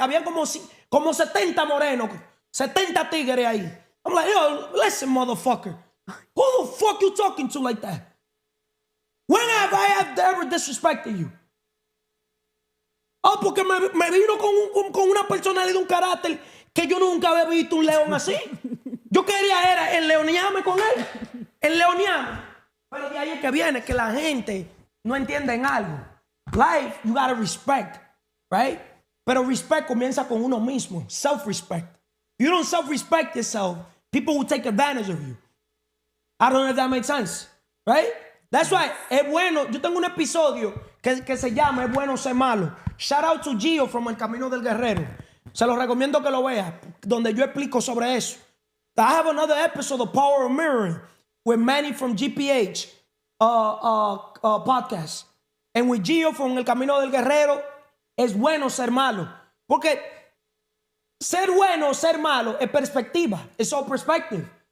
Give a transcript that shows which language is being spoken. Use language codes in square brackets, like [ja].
[es] Había como 70 morenos, 70 tigres ahí. [en] I'm like, yo, listen, motherfucker. Who the fuck you talking to like that? When have I ever disrespected you? [es] Oh, porque me vino con una personalidad, un carácter que yo nunca había visto un león así. Yo quería enleonearme con él. Enleonearme. Pero de ahí es que viene que la gente no entiende en algo. [en] Life, you gotta respect, right? [es] Pero respect comienza con uno mismo. [en] Self-respect. If you don't self-respect yourself, people will take advantage of you. I don't know if that makes sense, right? That's why [es] es bueno. Yo tengo un episodio que se llama Es bueno ser malo. [en] Shout out to Gio from [es] El Camino del Guerrero. Se los recomiendo que lo vea, donde yo explico sobre eso. [en] I have another episode, The Power of Mirroring, with Manny from GPH podcast. And with Gio from El Camino del Guerrero, [es] es bueno ser malo. Porque ser bueno o ser malo es perspectiva. [en] It's all perspective.